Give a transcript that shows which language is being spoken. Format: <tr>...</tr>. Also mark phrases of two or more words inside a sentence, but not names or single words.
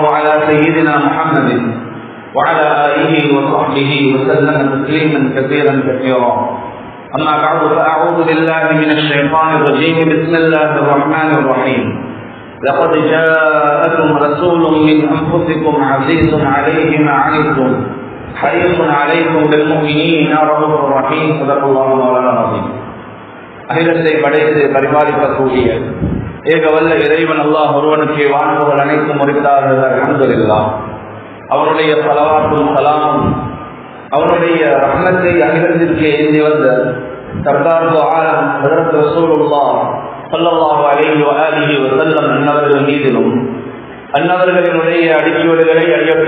<ar>على سيدنا محمد وعلى آله وصحبه وسلم تسليما كثيرا كثيرا أما بعد فأعوذ بالله من الشيطان الرجيم بسم الله الرحمن الرحيم لقد جاءكم رسول من أنفسكم عزيز عليه ما عنتم حريص عليكم بالمؤمنين رؤوف رحيم صدق الله مولانا العظيم.</ar> <ta>அகிலத்தை படைத்து பரிபாலிக்கக்கூடிய ஏகவல்ல இறைவன் அல்லாஹ் ஒருவனுக்கு வாழ்வுகள் அனைத்தும் உரித்தார்கள் அல்ஹம்துலில்லாஹ். அவனுடைய ஸலவாத்தும் ஸலாமும் அவனுடைய ரஹ்மத்தை அகிலத்திற்கு ஏந்தி வந்த சர்தார் ஆலம் ஹஜ்ரத்</ta> <ar>رسول الله صلى الله عليه وآله وسلم</ar> <ta>அன்னவர்கள் மீதிலும் அன்னவர்களினுடைய அடிச்சுவடுகளை அடியொற்றி</ta>